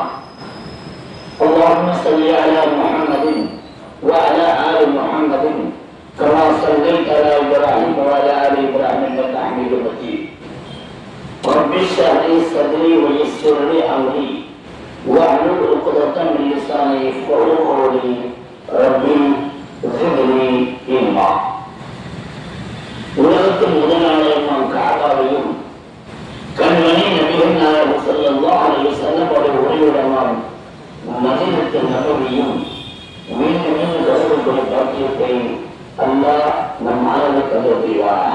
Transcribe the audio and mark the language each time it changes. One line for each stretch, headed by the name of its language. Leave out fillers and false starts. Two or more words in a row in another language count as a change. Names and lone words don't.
Arabic: اللهم صل على محمد وعلى آل محمد كما صليت على إبراهيم وعلى آل إبراهيم إنك حميد مجيد. رب اشرح لي صدري ويسر لي أمري واحلل عقدة من لساني يفقهوا قولي. ربي زدني علما.
Tamil: உலகத்தின் முதலாளர் காபாவையும் கண்மணி நபிகள் நாயகம்
Arabic: صلى الله عليه وسلم
Tamil: உரையுடனான மதீனத்தின் நபவியும் மீண்டும் மீண்டும் கருதக்கூடிய பாக்கியத்தை அல்லாஹ் நம் மாணவர்களுக்கு தருவாராக.